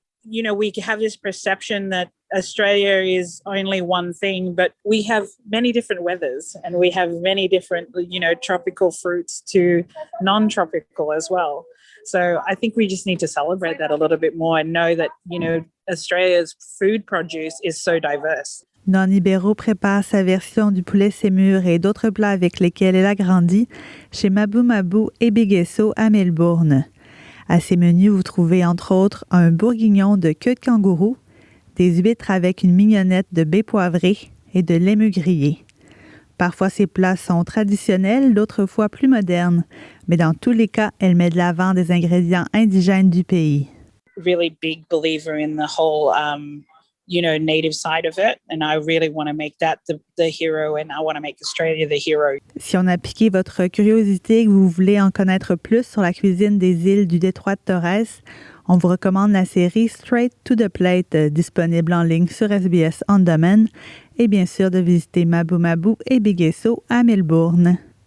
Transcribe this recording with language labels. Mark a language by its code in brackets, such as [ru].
[en] We have this perception that Australia is only one thing, but we have many different weathers and we have many different, tropical fruits to non-tropical as well. So I think we just need to celebrate that a little bit more and know that, Australia's food produce is so diverse. [fr] Nani Béraud prépare sa version du poulet sémur et d'autres plats avec lesquels elle a grandi chez Mabou Mabou et Béguesso à Melbourne. À ces menus, vous trouvez entre autres un bourguignon de queue de kangourou, des huîtres avec une mignonnette de baie poivrée et de l'émeu grillé. Parfois, ces plats sont traditionnels, d'autres fois plus modernes, mais dans tous les cas, elle met de l'avant des ingrédients indigènes du pays. [en] Really big believer in the whole, native side of it, and I really want to make that the hero, and I want to make Australia the hero. [fr] Si on a piqué votre curiosité et que vous voulez en connaître plus sur la cuisine des îles du détroit de Torres, on vous recommande la série Straight to the Plate, disponible en ligne sur SBS On Demand, et bien sûr de visiter Mabou Mabou et Béguesso à Melbourne.